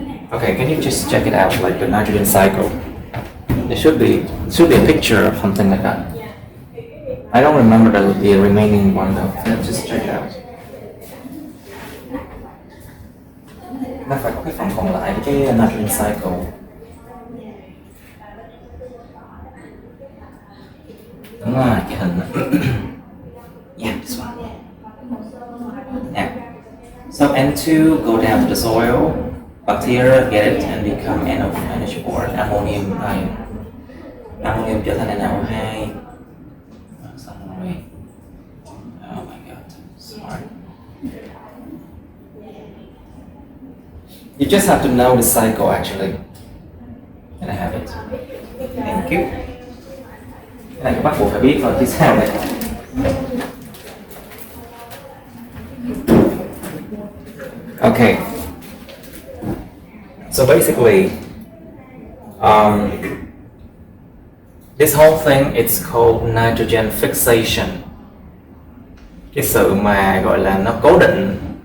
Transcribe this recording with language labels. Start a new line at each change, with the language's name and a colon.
English: Okay, can you just check it out, like the nitrogen cycle? There should be a picture of something like that. I don't remember the remaining one though. Let's just check it out.
Vietnamese: Nó phải có cái phần còn lại cái nitrogen cycle. Đúng rồi, cái hình.
English: Yeah, this one. Yeah. So N2 go down to the soil, bacteria get it and become NH4, ammonium ion.
Vietnamese: Ammonium trở thành NO2. Xong rồi.
English: Oh my god, smart. You just have to know the cycle actually. And I have it. Thank you.
Vietnamese: Cái này các bác buộc phải biết rồi, chứ sao đây?
English: Okay. So basically, this whole thing it's called nitrogen fixation.
Vietnamese: Cái sự mà gọi là nó cố định.